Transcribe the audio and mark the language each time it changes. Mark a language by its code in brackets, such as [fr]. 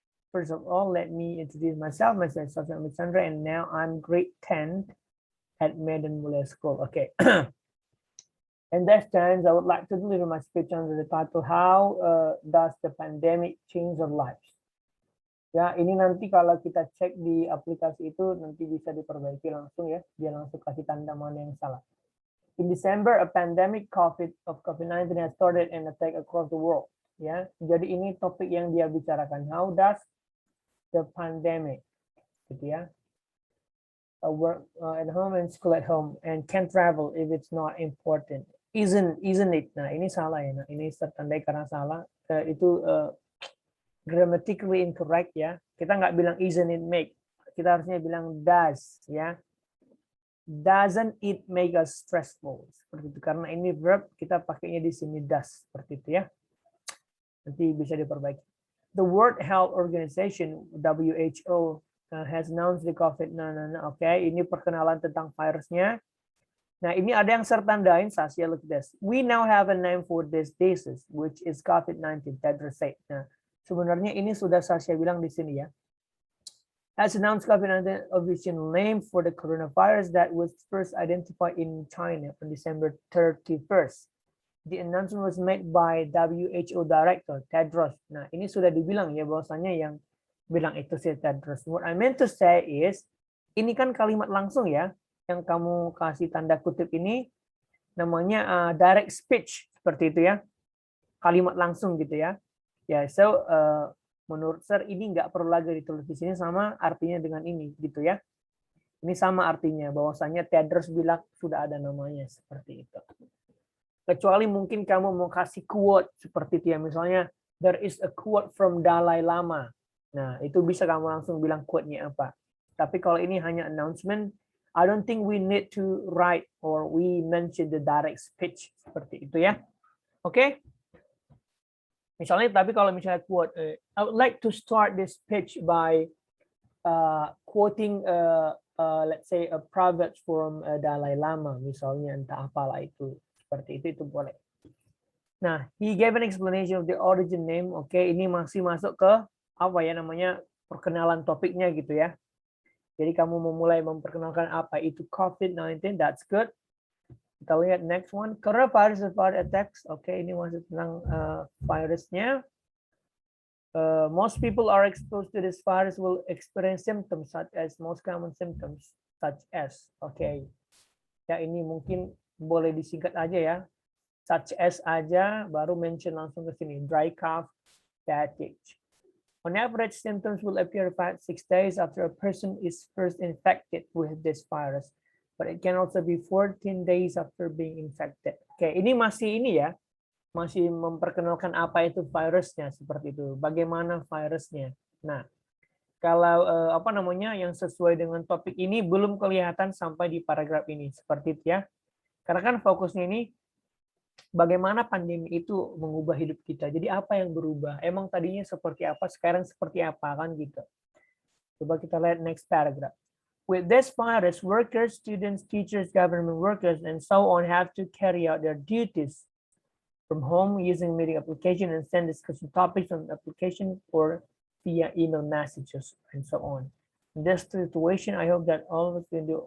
[en] First of all, let me introduce myself. Myself is Sasha Alexandra, and now I'm grade 10 at Medan Mulia School. Okay. In this chance, I would like to deliver my speech under the title, How does the pandemic change our lives? [id] Ya, ini nanti kalau kita cek di aplikasi itu, nanti bisa diperbaiki langsung ya. Dia langsung kasih tanda mana yang salah. [en] In December, a pandemic of COVID-19 has started and attack across the world. [id] Ya, jadi ini topik yang dia bicarakan. [en] How does the pandemic, [id] gitu ya. [en] Work at home and school at home and can't travel if it's not important. Isn't it? [id] Nah, ini salah ya. Nah, ini tertandai karena salah. Itu [en] grammatically incorrect [id] ya. Kita nggak bilang [en] isn't it make. [id] Kita harusnya bilang does ya. [en] Doesn't it make us stressful? [id] Seperti itu. Karena ini verb kita pakainya di sini does seperti itu ya. Nanti bisa diperbaiki. [en] The World Health Organization WHO has announced the COVID. [id] Okay, ini perkenalan tentang virusnya. Nah, ini ada yang saya tandain, Sasha, [en] look at this. We now have a name for this disease, which is COVID-19, Tedros said. [id] Nah, sebenarnya ini sudah Sasha bilang di sini ya. [en] Has announced COVID-19 official name for the coronavirus that was first identified in China on December 31st. The announcement was made by WHO Director, Tedros. [id] Nah, ini sudah dibilang ya, bahwasanya yang bilang itu si Tedros. [en] What I meant to say is, [id] ini kan kalimat langsung ya, yang kamu kasih tanda kutip ini. namanya direct speech seperti itu ya, kalimat langsung gitu ya. Ya, so menurut Sir ini nggak perlu lagi ditulis di sini, sama artinya dengan ini gitu ya. Ini sama artinya, bahwasanya Tedros bilang sudah ada namanya seperti itu. Kecuali mungkin kamu mau kasih quote seperti itu ya, misalnya [en] there is a quote from Dalai Lama. [id] Nah, itu bisa kamu langsung bilang quote-nya apa. Tapi kalau ini hanya [en] announcement, I don't think we need to write or we mention the direct speech [id] seperti itu ya. [en] Oke? [id] Misalnya, tapi kalau misalnya [en] quote, I would like to start this speech by quoting let's say a proverb from Dalai Lama, [id] misalnya entah apalah itu, seperti itu boleh. [en] Nah, he gave an explanation of the origin name. [id] Oke, ini masih masuk ke apa ya namanya, perkenalan topiknya gitu ya. Jadi kamu memulai memperkenalkan apa itu COVID-19, [en] that's good. [id] Kita lihat [en] next one, coronavirus attacks. [id] Oke, ini masih tentang virusnya. [en] Most people are exposed to this virus will experience symptoms such as most common symptoms such as. Oke. [id] Ya, ini mungkin boleh disingkat aja ya. [en] Such as [id] aja, baru mention langsung ke sini. [en] Dry cough, fatigue. On average, symptoms will appear 5-6 days after a person is first infected with this virus. But it can also be 14 days after being infected. [id] Oke, ini masih ini ya. Masih memperkenalkan apa itu virusnya seperti itu, bagaimana virusnya. Nah, kalau apa namanya yang sesuai dengan topik ini belum kelihatan sampai di paragraf ini seperti itu ya. Karena kan fokusnya ini bagaimana pandemi itu mengubah hidup kita. Jadi apa yang berubah? Emang tadinya seperti apa, sekarang seperti apa kan gitu. Coba kita lihat next paragraph. [en] With this virus, workers, students, teachers, government workers, and so on have to carry out their duties from home using meeting application and send discussion topics on the application or via email messages and so on. In this situation, I hope that all of us can do.